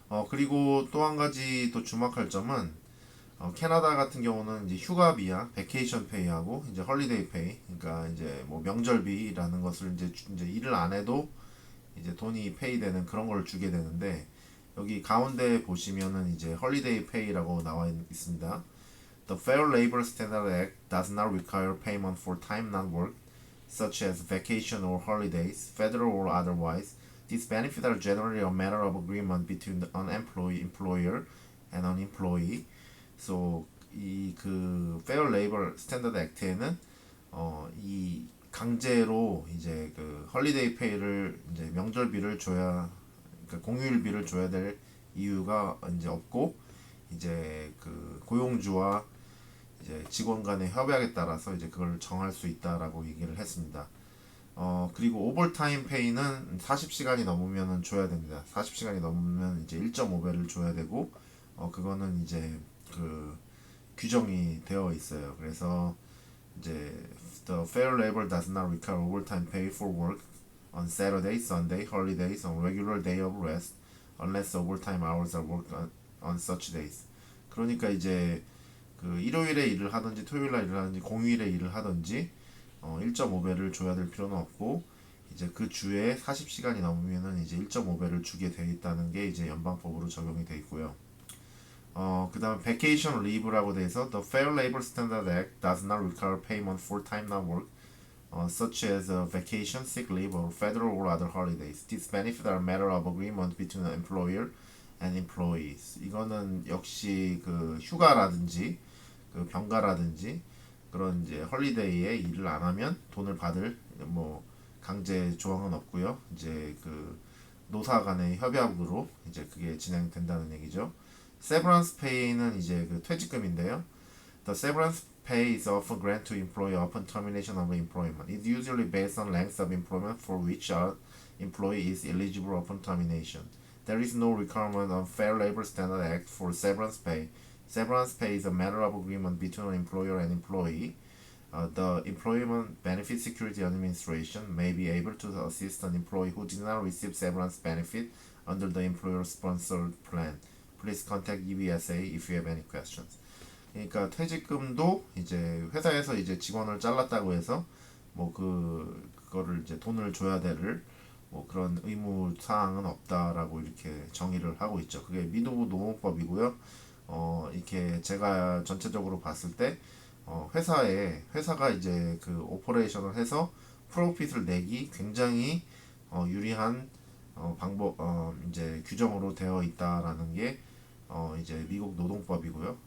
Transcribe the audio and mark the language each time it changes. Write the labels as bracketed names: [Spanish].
[Korean] 그리고 또 한 가지 또 주목할 점은, 캐나다 같은 경우는 이제 휴가비야 베케이션 페이하고 이제 헐리데이 페이, 그러니까 이제 뭐 명절비라는 것을 이제 일을 안 해도 이제 돈이 페이되는 그런 걸 주게 되는데, 여기 가운데 보시면은 이제 헐리데이 페이라고 나와 있습니다. [English] The Fair Labor Standards Act does not require payment for time not worked, such as vacation or holidays, federal or otherwise. These benefits are generally a matter of agreement between an employer and an employee. [Korean] So 이 그 Fair Labor Standard Act에는 이 강제로 이제 그 헐리데이 페이를 이제 명절비를 줘야, 그러니까 공휴일비를 줘야 될 이유가 이제 없고, 이제 그 고용주와 이제 직원 간의 협약에 따라서 이제 그걸 정할 수 있다라고 얘기를 했습니다. 그리고 오버타임 페이는 40시간이 넘으면 줘야 됩니다. 40시간이 넘으면 이제 1.5배를 줘야 되고, 그거는 이제 그 규정이 되어 있어요. [English] 그래서 이제 the fair labor does not require overtime pay for work on Saturday, Sunday, holidays, on regular day of rest, unless overtime hours are worked on such days. [Korean] 그러니까 이제 그 일요일에 일을 하든지 토요일에 일을 하든지 공휴일에 일을 하든지 1.5배를 줘야 될 필요는 없고, 이제 그 주에 40시간이 넘으면은 이제 1.5배를 주게 돼 있다는 게 이제 연방법으로 적용이 돼 있고요. [English] 그다음 vacation leave 라고 돼 있어 The Fair Labor Standard Act does not require payment for time not worked, such as vacation, sick leave, or federal or other holidays. These benefits are a matter of agreement between the employer and employees. [Korean] 이거는 역시 그 휴가라든지 그 병가라든지 그런 이제 헐리데이에 일을 안 하면 돈을 받을 뭐 강제 조항은 없고요. 이제 그 노사 간의 협약으로 이제 그게 진행된다는 얘기죠. severance pay는 이제 그 퇴직금인데요. [English] The severance pay is often granted to employee upon termination of employment. It's usually based on length of employment for which our employee is eligible upon termination. There is no requirement of Fair Labor Standards Act for severance pay. Severance pay is a matter of agreement between an employer and employee. The Employment Benefit Security Administration may be able to assist an employee who did not receive severance benefit under the employer-sponsored plan. Please contact EBSA if you have any questions. [Korean] 그러니까 퇴직금도 이제 회사에서 이제 직원을 잘랐다고 해서 뭐 그거를 이제 돈을 줘야 될 뭐 그런 의무 사항은 없다라고 이렇게 정의를 하고 있죠. 그게 미국 노동법이고요. 이렇게 제가 전체적으로 봤을 때 회사가 이제 그 오퍼레이션을 해서 프로핏을 내기 굉장히 유리한 방법 이제 규정으로 되어 있다라는 게 이제 미국 노동법이고요.